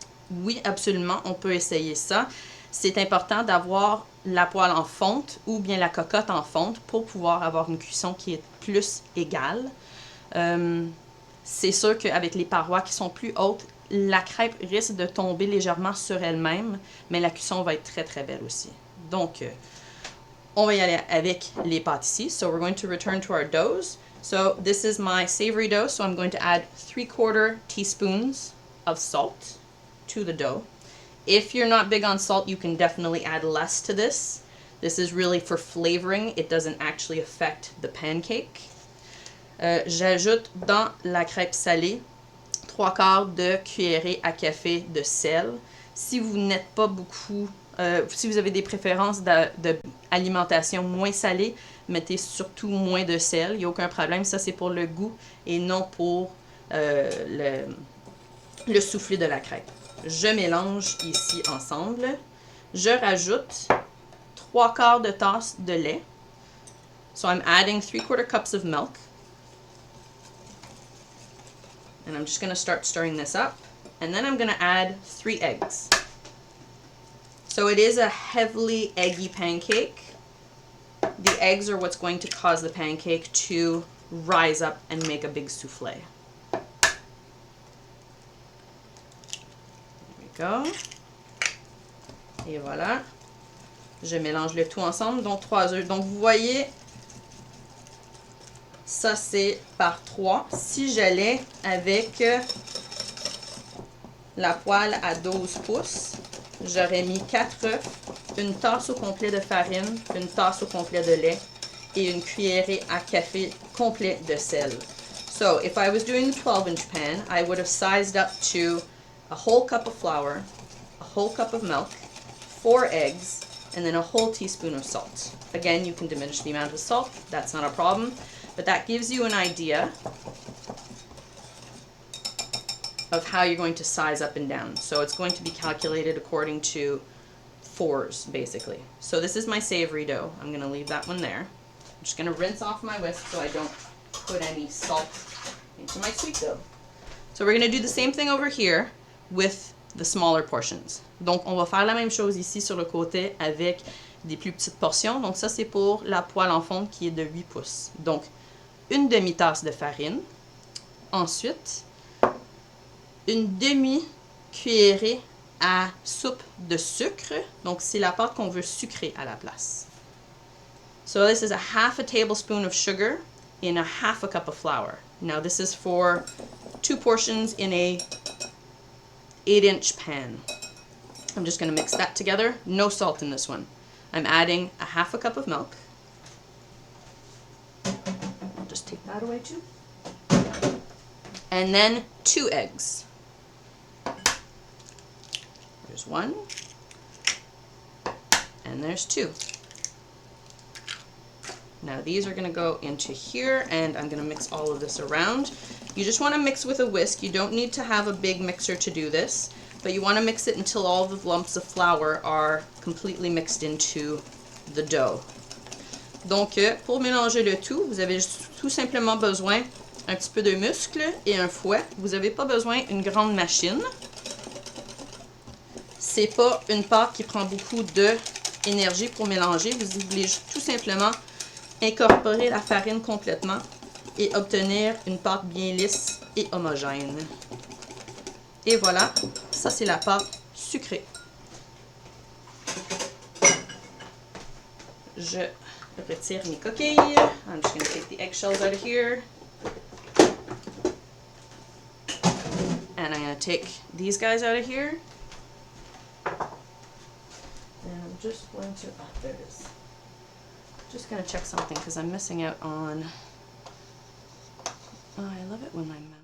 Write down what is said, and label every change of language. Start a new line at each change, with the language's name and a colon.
French: Oui, absolument, on peut essayer ça. C'est important d'avoir la poêle en fonte ou bien la cocotte en fonte pour pouvoir avoir une cuisson qui est plus égale. C'est sûr qu'avec les parois qui sont plus hautes, la crêpe risque de tomber légèrement sur elle-même, mais la cuisson va être très très belle aussi. Donc, on va y aller avec les pâtes ici.
English: So we're going to return to our doughs. So this is my savory dough, so I'm going to add 3/4 teaspoons of salt to the dough. If you're not big on salt, you can definitely add less to this. This is really for flavoring. It doesn't actually affect the pancake.
French: J'ajoute dans la crêpe salée 3/4 de cuillerée à café de sel. Si vous n'êtes pas beaucoup, si vous avez des préférences d'alimentation moins salée, mettez surtout moins de sel. Il n'y a aucun problème. Ça, c'est pour le goût et non pour le soufflé de la crêpe. Je mélange ici ensemble. Je rajoute 3/4 de tasse de lait.
English: So I'm adding 3/4 cups of milk. And I'm just going to start stirring this up. And then I'm going to add 3 eggs. So it is a heavily eggy pancake. The eggs are what's going to cause the pancake to rise up and make a big soufflé. Go.
French: Et voilà. Je mélange le tout ensemble. Donc 3 œufs. Donc vous voyez, ça c'est par 3. Si j'allais avec la poêle à 12 pouces. J'aurais mis 4 œufs, une tasse au complet de farine, une tasse au complet de lait et une cuillerée à café complet de sel.
English: So if I was doing the 12-inch pan, I would have sized up to a whole cup of flour, a whole cup of milk, 4 eggs, and then a whole teaspoon of salt. Again, you can diminish the amount of salt, that's not a problem, but that gives you an idea of how you're going to size up and down. So it's going to be calculated according to 4s, basically. So this is my savory dough. I'm going to leave that one there. I'm just going to rinse off my whisk so I don't put any salt into my sweet dough. So we're going to do the same thing over here with the smaller portions.
French: Donc on va faire la même chose ici sur le côté avec des plus petites portions. Donc ça c'est pour la poêle en fonte qui est de 8 pouces. Donc une demi-tasse de farine. Ensuite, une demi-cuillerée à soupe de sucre. Donc c'est la pâte qu'on veut sucrer à la place.
English: So this is a half a tablespoon of sugar in a half a cup of flour. Now this is for 2 portions in a 8-inch pan. I'm just going to mix that together. No salt in this one. I'm adding a half a cup of milk. I'll just take that away too. And then 2 eggs. There's 1. And there's 2. Now these are going to go into here, and I'm going to mix all of this around. You just want to mix with a whisk. You don't need to have a big mixer to do this, but you want to mix it until all the lumps of flour are completely mixed into the dough.
French: Donc, pour mélanger le tout, vous avez tout simplement besoin un petit peu de muscle et un fouet. Vous n'avez pas besoin d'une grande machine. C'est pas une pâte qui prend beaucoup d'énergie pour mélanger. Vous voulez tout simplement incorporer la farine complètement et obtenir une pâte bien lisse et homogène. Et voilà, ça c'est la pâte sucrée. Je retire mes coquilles.
English: I'm just going to take the eggshells out of here. And I'm going to take these guys out of here. And I'm just going to, there it is. Just going to check something because I'm missing out on, oh, I love it when my mouse.